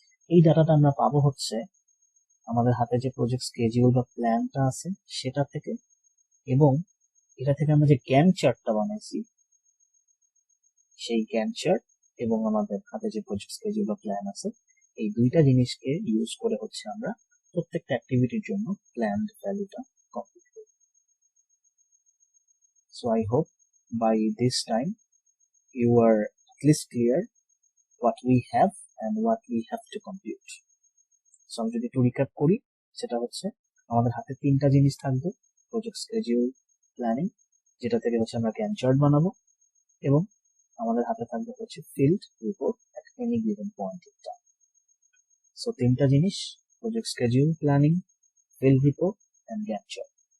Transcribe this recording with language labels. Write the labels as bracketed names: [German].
[Bangla] এই ডাটাটা আমরা পাবো হচ্ছে আমাদের হাতে যে প্রজেক্ট স্কেডিউল বা প্ল্যানটা আছে সেটা থেকে, এবং এটা থেকে আমরা যে গ্যান্ট চার্টটা বানাইছি সেই গ্যান্ট চার্ট এবং আমাদের হাতে যে প্রজেক্ট স্কেডিউল বা প্ল্যান আছে, এই দুইটা জিনিসকে ইউজ করে হচ্ছে আমরা প্রত্যেকটা অ্যাক্টিভিটির জন্য প্ল্যান্ড ভ্যালুটা কমপ্লিট করি। [English] So I hope by this time you are at least clear what we have and what we have to compute. [Bangla] So আমি যদি একটু রিক্যাপ করি, সেটা হচ্ছে আমাদের হাতে তিনটা জিনিস থাকবে: প্রজেক্ট স্কেডিউল, প্ল্যানিং, যেটা থেকে হচ্ছে আমরা গ্যান্ট চার্ট বানাবো, এবং আমাদের হাতে থাকবে হচ্ছে field report [English] at any given point in time. [Bangla] So তিনটা জিনিস, project schedule, planning, field report and Gantt chart.